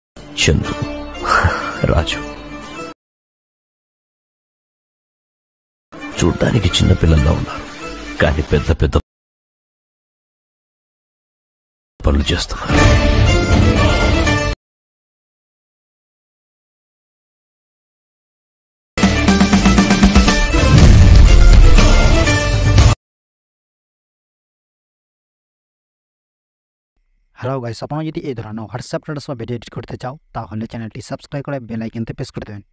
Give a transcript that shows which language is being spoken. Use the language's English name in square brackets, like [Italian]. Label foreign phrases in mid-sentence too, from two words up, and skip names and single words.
[Telugu] చందు, రాజు చూడ్డానికి చిన్నపిల్లల్లా ఉన్నారు, కానీ పెద్ద పెద్ద పనులు చేస్తున్నారు. [English] Hello guys, [Bangla] আপনারা যদি এই ধরনের [English] WhatsApp status [Bangla] বা [English] video edit [Bangla] করতে চাও তাহলে চ্যানেলটি সাবস্ক্রাইব করে [English] bell icon [Bangla] প্রেস করে দেবেন।